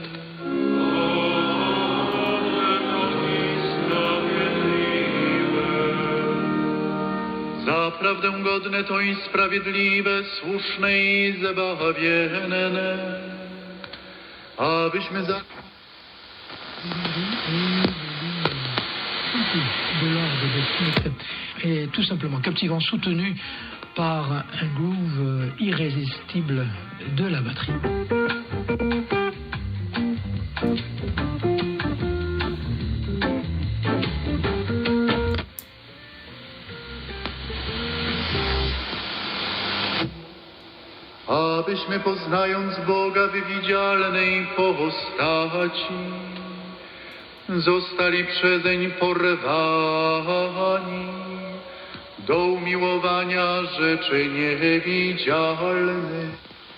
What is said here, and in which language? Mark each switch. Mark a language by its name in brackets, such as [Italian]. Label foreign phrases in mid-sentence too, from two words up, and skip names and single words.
[Polish] Zaprawdę godne to i sprawiedliwe, słuszne i zbawienne, abyśmy za... [French] de l'ordre de Smith est tout simplement captivant, soutenu par un groove irrésistible de la batterie. [Polish] Abyśmy poznając Boga w widzialnej postaci, zostali przezeń porwani do umiłowania rzeczy niewidzialnych.